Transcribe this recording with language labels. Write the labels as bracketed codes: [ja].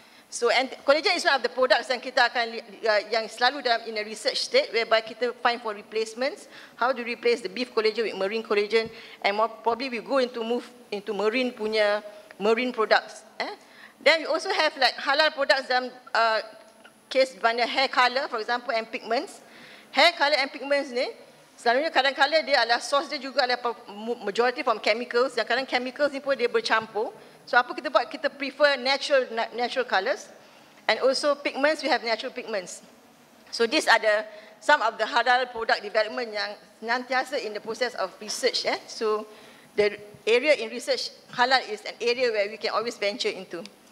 [en] So collagen is one of the products [ms] yang kita akan yang selalu [en] in a research state whereby [ms] kita [en] find for replacements, how to replace the beef collagen with marine collagen, and more probably we move into marine products. Then we also have like halal products [ms] dalam case mana [en] hair color for example and pigments. Hair color and pigments [ms] ni selalunya kadang-kadang dia adalah source dia juga adalah [en] majority from chemicals, [ms] yang kadang chemicals ni pun dia bercampur. So apa kita buat? Kita [en] prefer natural colors, and also pigments, we have natural pigments. So these are some of the halal product development [ms] yang senantiasa [en] in the process of research. So the area in research halal is an area where we can always venture into.